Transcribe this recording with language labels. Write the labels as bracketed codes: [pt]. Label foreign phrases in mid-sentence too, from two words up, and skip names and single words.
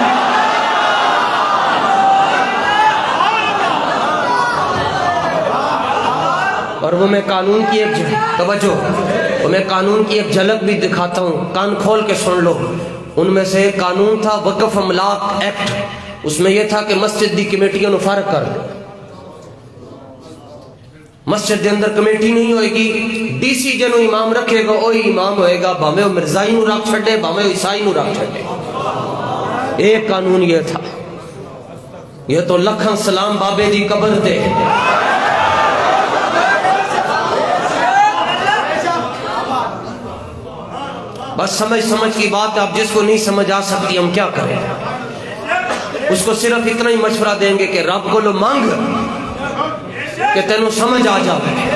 [ur] اور وہ میں قانون کی ایک توجہ، وہ میں قانون کی ایک جھلک بھی دکھاتا ہوں، کان کھول کے سن لو۔ ان میں سے ایک قانون تھا وقف املاک ایکٹ، اس میں یہ تھا کہ [pa] مسجد دی کمیٹیاں نو فارغ کر دو، مسجد دے اندر کمیٹی نہیں ہوئے گی، ڈی سی جنو امام رکھے گا وہی امام ہوئے گا، بھاویں وہ مرزائی نو رکھ چھڈے بھاویں عیسائی نو رکھ چھڈے۔ [ur] ایک قانون یہ تھا، [pa] یہ تو لکھاں سلام بابے دی قبر تے، [ur] بس سمجھ کی بات ہے، اب جس کو نہیں سمجھ آ سکتی ہم کیا کریں، اس کو صرف اتنا ہی مشورہ دیں گے کہ رب کو لو مانگ کہ [pa] تینوں سمجھ آ جائے۔